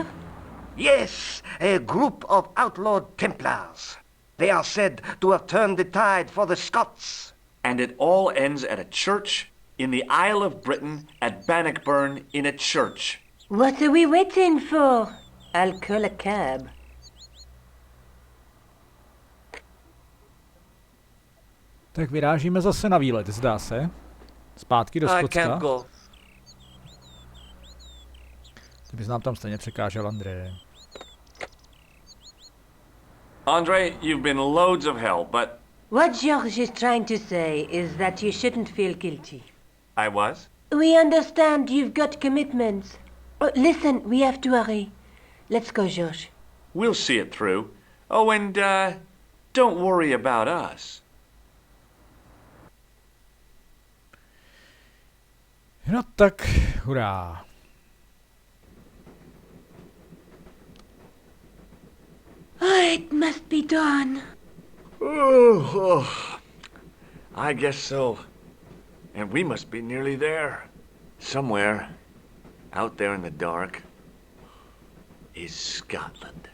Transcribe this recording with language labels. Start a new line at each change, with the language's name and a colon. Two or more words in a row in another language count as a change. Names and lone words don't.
English: Yes, a group of outlawed Templars. They are said to have turned the tide for the Scots. And it all ends at a church in the Isle of Britain at Bannockburn in a church. What are we waiting for? I'll call a cab.
Czech: Tak vyrážíme zase na výlet, zdá se. Zpátky do
English: I
Czech: Skotska.
English: can't go.
Czech: Ty bys nám tam stejně překážel, André.
English: André, you've been loads of help, but... What Georges is trying to say is that you shouldn't feel guilty. I was? We understand you've got commitments. Oh, listen, we have to hurry. Let's go, Georges. We'll see it through. Oh, and, don't worry about us.
Czech: No tak, hurá.
English: Oh, it must be dawn. Oh, I guess so. And we must be nearly there. Somewhere, out there in the dark, is Scotland.